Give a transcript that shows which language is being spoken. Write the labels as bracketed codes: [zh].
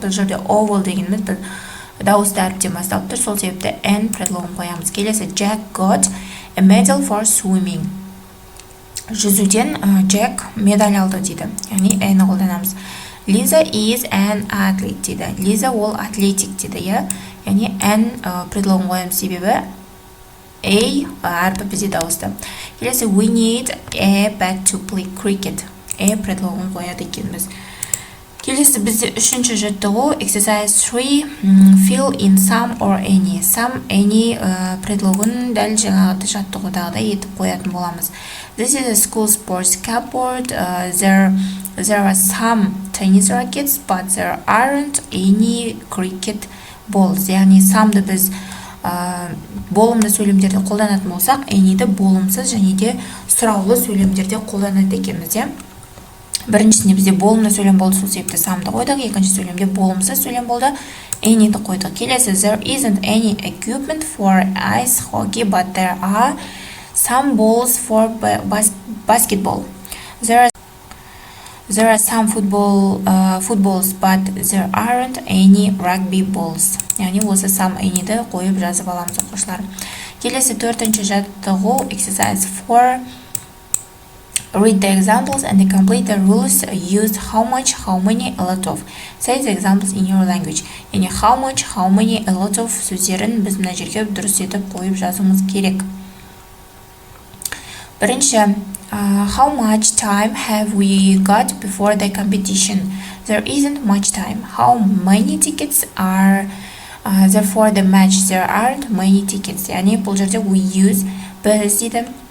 [kk] Бұл жерде oval дегеніміз біз дауысты әріптен басталып тұр, сол себепті n предлогын қоямыз. [en] Келесі, Jack got a medal for swimming. [kk] Жүзуден Jack медаль алды дейді. Яғни n-ні қолданамыз. [en] Lisa is an athlete дейді. [kk] Lisa ол атлетик дейді. Яғни n предлогын қоямыз, себебі a әрпі бізде дауысты. [en] Келесі, we need a bat to play cricket. [kk] Предлогын қояды екенбіз. Келесі бізде үшінші жаттығу [en] exercise 3 fill in some or any. [kk] Some, any предлогын дәл жаңағы жаттығудағыдай етіп қоятын боламыз. [en] This is a school sports cupboard. There are some tennis rackets, but there aren't any cricket balls. [kk] Яғни some'ды біз болымды сөйлемдерде қолданатын болсақ, any'ді болымсыз және де сұраулы сөйлемдерде қолданады екенбіз. Біріншісінде бізде болымды сөйлем болды, сол себепті самды қойдық. Екінші сөйлемде болымсыз сөйлем болды, any'ді қойдық. [en] Келесі, there isn't any equipment for ice hockey, but there are some balls for basketball. There are some footballs, but there aren't any rugby balls. [kk] Яғни осы some any'ді қойып жазып аламыз оқушылар. Келесі 4-ші жаттығу [en] exercise 4. Read the examples and complete the rules used. How much, how many, a lot of. Say the examples in your language. [kk] Яғни [en] how much, how many, a lot of [kk] сөздерін біз мына жерге дұрыс етіп қойып жазуымыз керек. [en] Бірінші, how much time have we got before the competition? There isn't much time. How many tickets are there for the match? There aren't many tickets. [kk] Яғни бұл жерде [en] we use [kk] біз дейді.